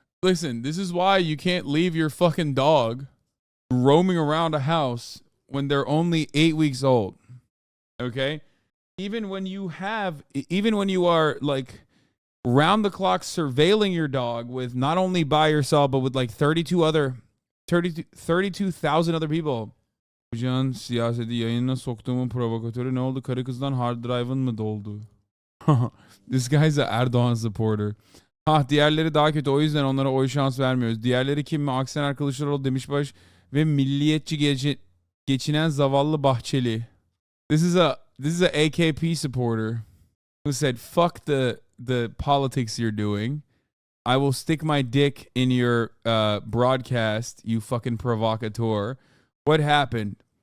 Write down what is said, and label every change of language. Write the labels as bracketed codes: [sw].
[en] Listen, this is why you can't leave your fucking dog roaming around a house when they're only 8 weeks old. Okay? Even when you are like round the clock surveilling your dog with not only by yourself, but with like 32,000 other people. [tr] Hocam siyaseti yayınına soktuğumun provokatörü ne oldu? Karı kızdan hard drive'ın mı doldu? [en] This guy's an Erdogan supporter. [tr] Diğerleri daha kötü, o yüzden onlara oy şans vermiyoruz. Diğerleri kim mi? Aksener Kılıçdaroğlu, Demişbaş ve milliyetçi geçinen zavallı Bahçeli. [en] This is a AKP supporter who said, fuck the politics you're doing. I will stick my dick in your broadcast, you fucking provocateur. What happened?